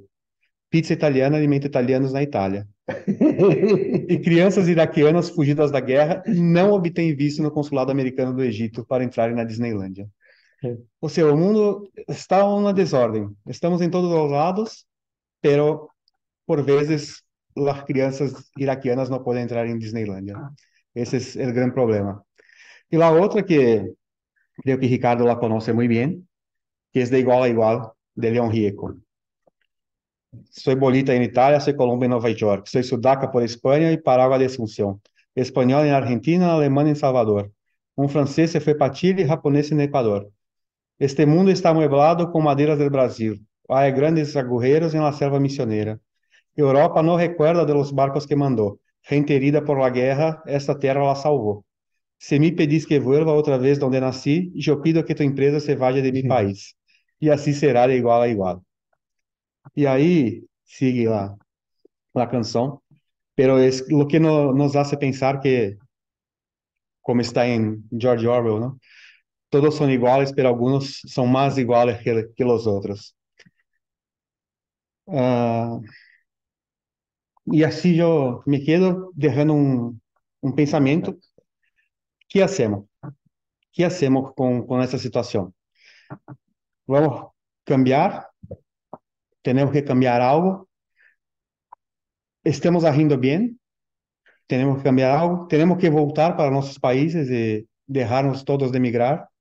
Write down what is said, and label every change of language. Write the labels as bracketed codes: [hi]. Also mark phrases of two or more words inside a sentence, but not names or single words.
[pt] Pizza italiana alimenta italianos na Itália. E crianças iraquianas fugidas da guerra não obtêm visto no consulado americano do Egito para entrarem na Disneylândia. Ou seja, o mundo está uma desordem. Estamos em todos os lados, pero por vezes as crianças iraquianas não podem entrar em Disneylândia. Esse é o grande problema. E a outra que creio que [es] Ricardo la conoce muy bien, que es de Igual a Igual, de León Gieco. Soy bolita en Italia, soy colombo en Nueva York, soy sudaca por España y Paraguay de Asunción, español en Argentina, alemán en Salvador. Un francés se fue para Chile y japonés en Ecuador. Este mundo está amueblado con maderas del Brasil. Hay grandes agujeros en la selva misionera. Europa no recuerda de los barcos que mandó. Gente herida por la guerra, esta tierra la salvó. Se me pedis que vuelva otra vez donde nací, yo pido que tu empresa se vaya de mi país. Y así será de igual a igual. [pt] E aí, sigue a canção, [es] pero es lo que nos hace pensar que, como está em George Orwell, ¿no? [pt] Todos são iguais, pero alguns são mais iguais que os outros. E assim eu [es] me quedo [pt] deixando um pensamento. [es] Que hacemos? Que hacemos [pt] com essa situação? Vamos cambiar? Temos que cambiar algo? Estamos agindo bem? Temos que cambiar algo? Temos que voltar para nossos países e deixar-nos todos de migrar?